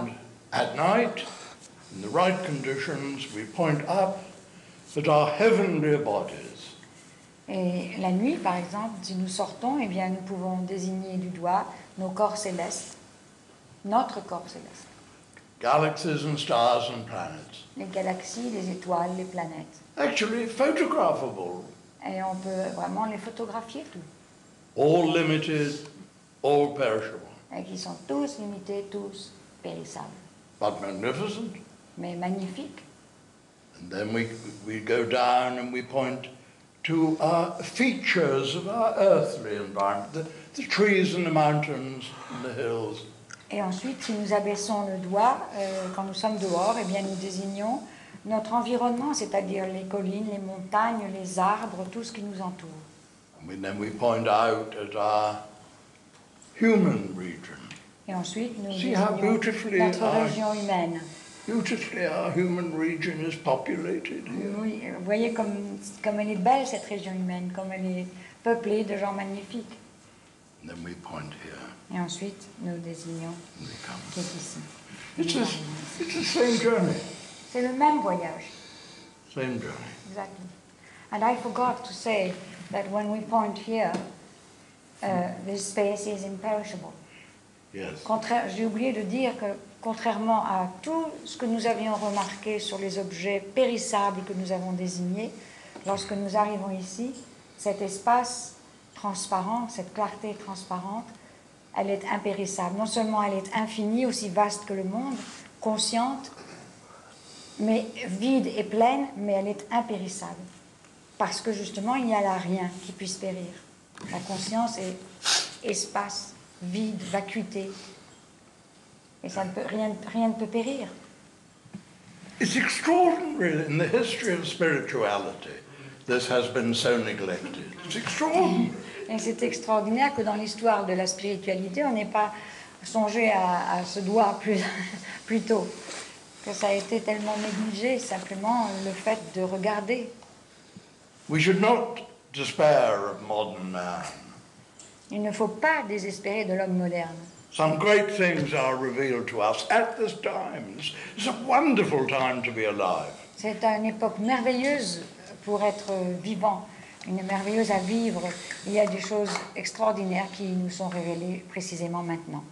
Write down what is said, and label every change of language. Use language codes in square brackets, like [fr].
[en] And at night, in the right conditions, we point up at our heavenly bodies. [fr] Et la nuit, par exemple, si nous sortons, eh bien, nous pouvons désigner du doigt nos corps célestes, notre corps céleste, [en] Galaxies and stars and planets. [fr] les galaxies, les étoiles, les planètes. [en] Actually photographable. [fr] Et on peut vraiment les photographier tous, [en] All limited, all perishable. [fr] et qui sont tous limités, tous périssables, [en] But magnificent. [fr] mais magnifiques. [en] And then we go down and we point to features of our earthly environment, the trees and the mountains and the hills. [fr] Et ensuite, si nous abaissons le doigt, quand nous sommes dehors, eh bien, nous désignons notre environnement, c'est-à-dire les collines, les montagnes, les arbres, tout ce qui nous entoure. [en] And then we point out at our human region. [fr] Et ensuite, nous [en] See how [fr] désignons [en] beautifully [fr] notre [en] our- [fr] région humaine. [en] Beautifully, our human region is populated here. [fr] Oui, vous voyez comme elle est belle, cette région humaine, comme elle est peuplée de gens magnifiques. [en] And then we point here [fr] Et ensuite, nous désignons [en] and we come. [fr] qui est ici. [en] It's the same journey. [fr] C'est le même voyage. [en] Same journey. Exactly. And I forgot to say that when we point here, this space is imperishable. Yes. [fr] J'ai oublié de dire que, contrairement à tout ce que nous avions remarqué sur les objets périssables que nous avons désignés, lorsque nous arrivons ici, cet espace transparent, cette clarté transparente, elle est impérissable. Non seulement elle est infinie, aussi vaste que le monde, consciente, mais vide et pleine, mais elle est impérissable. Parce que justement, il n'y a là rien qui puisse périr. La conscience est espace, vide, vacuité. Et ça ne peut, rien ne peut périr. [en] It's extraordinary in the history of spirituality. This has been so neglected. It's extraordinary. [fr] Et c'est extraordinaire que dans l'histoire de la spiritualité, on n'ait pas songé à ce doigt plus tôt. Que ça a été tellement négligé, simplement le fait de regarder. [en] We should not despair of modern man. [fr] Il ne faut pas désespérer de l'homme moderne. [en] Some great things are revealed to us at this time. It's a wonderful time to be alive. [fr] C'est une époque merveilleuse pour être vivant, une merveilleuse à vivre. Il y a des choses extraordinaires qui nous sont révélées précisément maintenant.